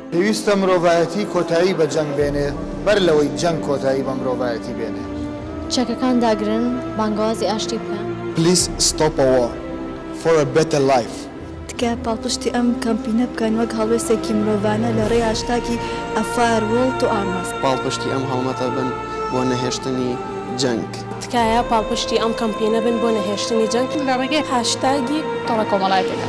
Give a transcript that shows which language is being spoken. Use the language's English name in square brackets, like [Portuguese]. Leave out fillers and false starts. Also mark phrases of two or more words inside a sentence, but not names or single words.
[Central Kurdish] پێویستە مرۆڤایەتی کۆتایی بە جەنگ بێنێ بەر لەوەی جەنگ کۆتایی بە مرۆڤایەتی بێنێ. چەکەکان داگرن بانگوازی ئاشتی بکەن. [English] Please stop a war for a better life. [Central Kurdish] تکە پاڵپشتی ئەم کەمپینە بکەن وەک هەڵوێستێکی مرۆڤانە لە ڕێی هاشتاگی A Firewall to Arms. پاڵپشتی ئەم هەڵمەتە بن بۆ نەهێشتنی جەنگ. تکایە پاڵپشتی ئەم کەمپینە بن بۆ نەهێشتنی جەنگ لە ڕێگەی هاشتاگی تۆڕە کۆمەڵایەتەکان.